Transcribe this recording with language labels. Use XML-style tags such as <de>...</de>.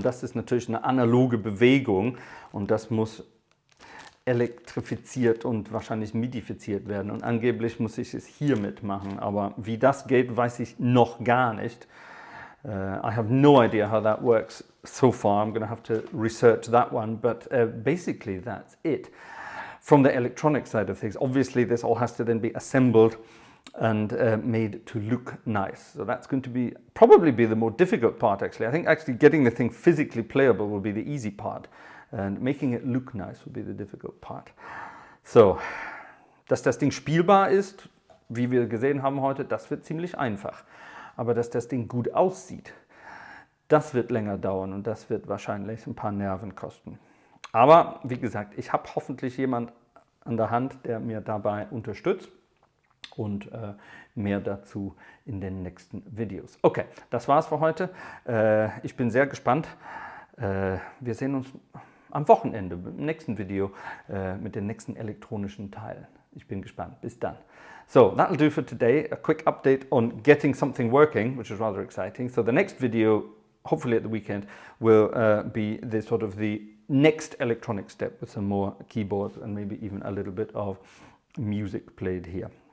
<de>Und das ist natürlich eine analoge Bewegung und das muss elektrifiziert und wahrscheinlich midifiziert werden. Und angeblich muss ich es hier mitmachen, aber wie das geht, weiß ich noch gar nicht.</de> <en>I have no idea how that works so far. I'm going to have to research that one, but basically that's it. From the electronic side of things, obviously this all has to then be assembled and made to look nice. So that's going to probably be the more difficult part actually. I think actually getting the thing physically playable will be the easy part and making it look nice will be the difficult part.</en> <de>So, dass das Ding spielbar ist, wie wir gesehen haben heute, das wird ziemlich einfach. Aber dass das Ding gut aussieht, das wird länger dauern und das wird wahrscheinlich ein paar Nerven kosten. Aber wie gesagt, ich habe hoffentlich jemand an der Hand, der mir dabei unterstützt. Und mehr dazu in den nächsten Videos. Okay, das war's für heute. Ich bin sehr gespannt. Wir sehen uns am Wochenende im nächsten Video mit den nächsten elektronischen Teilen. Ich bin gespannt. Bis dann.</de> <en>So, that'll do for today. A quick update on getting something working, which is rather exciting. So the next video, hopefully at the weekend, will be the next electronic step with some more keyboards and maybe even a little bit of music played here.</en>